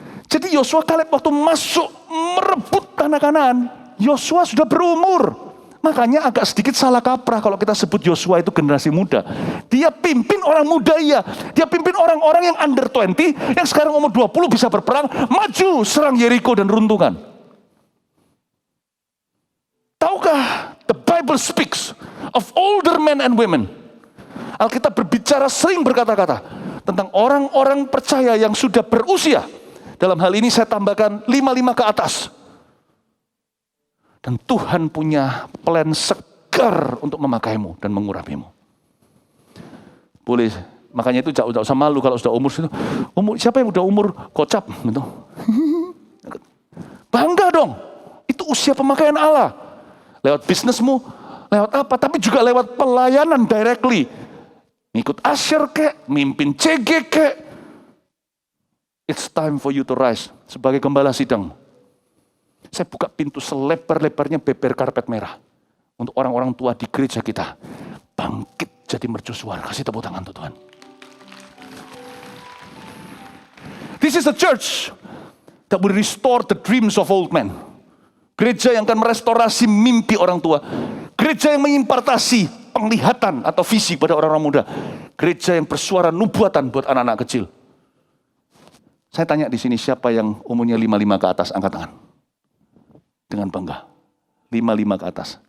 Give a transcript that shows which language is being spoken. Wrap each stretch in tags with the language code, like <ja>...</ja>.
<id>Jadi Yosua Kaleb waktu masuk merebut tanah Kanaan, Yosua sudah berumur. Makanya agak sedikit salah kaprah kalau kita sebut Yosua itu generasi muda. Dia pimpin orang muda, iya. Dia pimpin orang-orang yang under 20, yang sekarang umur 20 bisa berperang, maju serang Yeriko dan runtuhkan. Tahukah,</id> <en>the Bible speaks of older men and women.</en> <id>Alkitab berbicara sering berkata-kata tentang orang-orang percaya yang sudah berusia. Dalam hal ini saya tambahkan 55 ke atas. Dan Tuhan punya plan segar untuk memakaimu dan mengurapimu. Boleh, makanya itu jangan usah malu kalau sudah umur situ. Siapa yang udah umur kocap gitu. Bangga dong. Itu usia pemakaian Allah. Lewat bisnismu, lewat apa, tapi juga lewat pelayanan directly. Ngikut asyir kek, mimpin CG kek.</id> <en>It's time for you to rise</en> <id>sebagai gembala sidang. Saya buka pintu selebar-lebarnya beber karpet merah. Untuk orang-orang tua di gereja kita. Bangkit jadi mercusuar. Kasih tepuk tangan untuk Tuhan.</id> <en>This is a church that will restore the dreams of old men.</en> <id>Gereja yang akan merestorasi mimpi orang tua. Gereja yang mengimpartasi penglihatan atau visi pada orang-orang muda. Gereja yang bersuara nubuatan buat anak-anak kecil. Saya tanya di sini siapa yang umurnya 55 ke atas, angkat tangan. Dengan bangga. 55 ke atas.</id>